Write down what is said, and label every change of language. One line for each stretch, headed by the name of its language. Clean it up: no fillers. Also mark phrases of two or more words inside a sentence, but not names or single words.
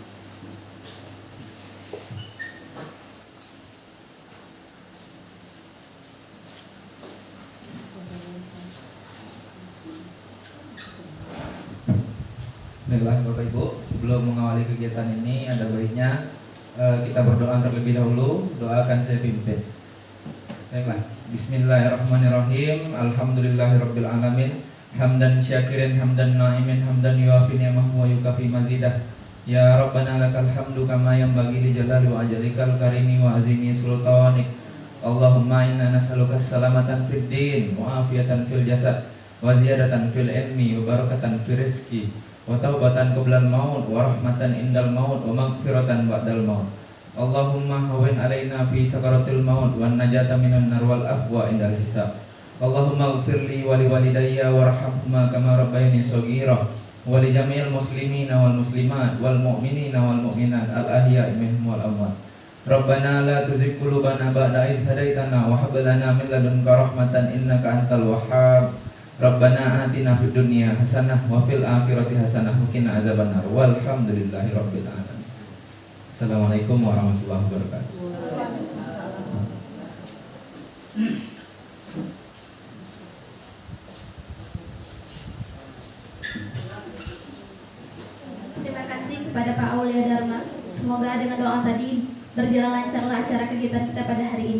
Indonesian: Baiklah Bapak Ibu, sebelum mengawali kegiatan ini ada baiknya kita berdoa terlebih dahulu. Doa akan saya pimpin. Baiklah,
Arabic: بسم الله الرحمن الرحيم. الحمد لله رب العالمين حمدا شاكرين حمدا ناعمين حمدا يوافي نعمه ويكافئ مزيده. يا ربنا لك الحمد كما ينبغي لجلال وجهك الكريم وعظيم سلطانك. اللهم إنا نسألك سلامة في الدين وعافية في الجسد وزيادة في العلم وبركة في الرزق وتوبة قبل الموت ورحمة عند الموت ومغفرة بعد الموت. اللهم هون علينا في سكرات الموت والنجاة من النار والعفو عند الحساب. اللهم اغفر لي ولوالدي وارحمهما كما ربياني صغيرا ولجميع المسلمين والمسلمات والمؤمنين والمؤمنات الأحياء منهم والأموات. ربنا لا تزغ قلوبنا بعد إذ هديتنا وهب لنا من لدنك رحمة إنك أنت الوهاب. ربنا آتنا في الدنيا حسنة وفي الآخرة حسنة وقنا عذاب النار. والحمد لله رب العالمين السلام عليكم ورحمة الله وبركاته.
Indonesian: Terima kasih kepada Pak Aulia Dharma. Semoga dengan doa tadi berjalan lancarlah acara kegiatan kita pada hari ini.